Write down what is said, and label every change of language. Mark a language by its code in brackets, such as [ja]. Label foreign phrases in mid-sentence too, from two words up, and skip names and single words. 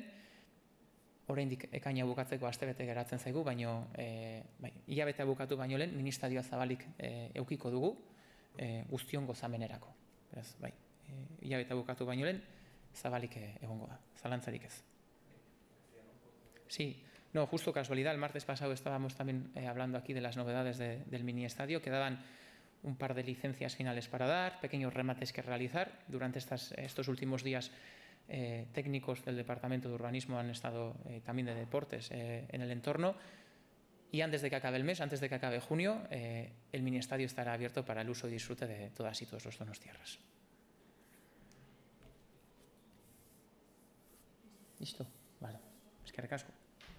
[eu] Oraindik ekaina bukatzeko astebete geratzen zaigu, baino hilabetea bukatu baino lehen ministradioa zabalik edukiko dugu guztion gozamenerako. Beraz, hilabetea bukatu baino lehen zabalik egongo da, zalantzarik ez. [es] Sí, no, justo casualidad, el martes pasado estábamos también hablando aquí de las novedades del mini estadio. Quedaban un par de licencias finales para dar, pequeños remates que realizar. Durante estos últimos días técnicos del Departamento de Urbanismo han estado también de deportes en el entorno. Y antes de que acabe el mes, antes de que acabe junio, el mini estadio estará abierto para el uso y disfrute de todas y todos los donostiarras. ¿Listo? Vale. [eu] Eskerrik asko.